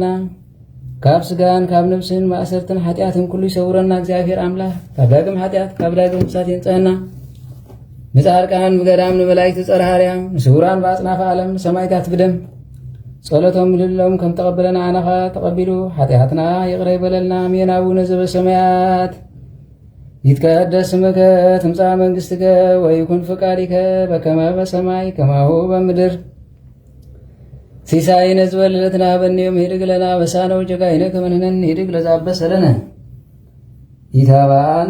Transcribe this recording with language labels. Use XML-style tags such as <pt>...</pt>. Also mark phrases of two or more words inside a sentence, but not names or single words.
<ti>ካብ ስጋን ካብ ነብስን ማእሰርትን ሓጢኣትን ኩሉ ይሰውረና። እግዚኣብሔር ኣምላክ ካብ ዳግም ሓጢኣት ካብ ዳግም እሳት የንፀአና። ንፃድቃን ብገዳም ንመላእክቲ ፀርሃርያ ንስውራን ብኣጽናፈ ዓለም ንሰማይታት ብደም ጸሎቶም ልሎም ከም ተቀበለና አናኻ ተቀቢሉ ኃጢአትና ይቅር ይበለልና። አሜን።</ti> <gez>አቡነ ዘበሰማያት ይትቀደስ ስምከ ትምጻእ መንግሥትከ ወይኩን ፈቃድከ በከመ በሰማይ ከማሁ በምድር ሲሳይነ ዝበለለትና ሀበነ ዮም ኅድግ ለነ አበሳነ ወጌጋየነ ከመ ንሕነኒ ኅድግ ለዘአበሰ ለነ ኢታብአነ</gez>